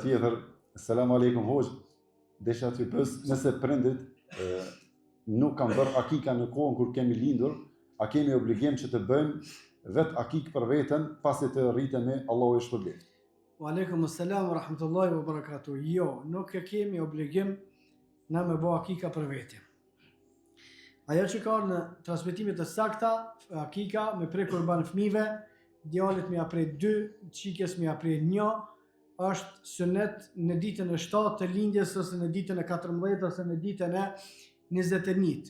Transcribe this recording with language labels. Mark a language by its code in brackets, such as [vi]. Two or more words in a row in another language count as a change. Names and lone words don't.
[sq] tjetër, [ar] سلام عليكم [sq] hoxh, desha t'ju pyes nëse prindit nuk kanë bërë akika në kohën kur kemi lindur, a kemi obligim që të bëjmë vetë akik për veten pasi të rritemi Allahu i shpërblet. [ar] وعليكم السلام ورحمة الله وبركاته. [sq] Jo, nuk e kemi obligim na me bë akika për vete. Ajo që ka në transmetimet e sakta, akika me prej kurban fëmijëve, djalit me aprej 2, çikes me aprej 1, është sunet në ditën e 7 të lindjes ose në ditën e 14 ose në ditën e 21.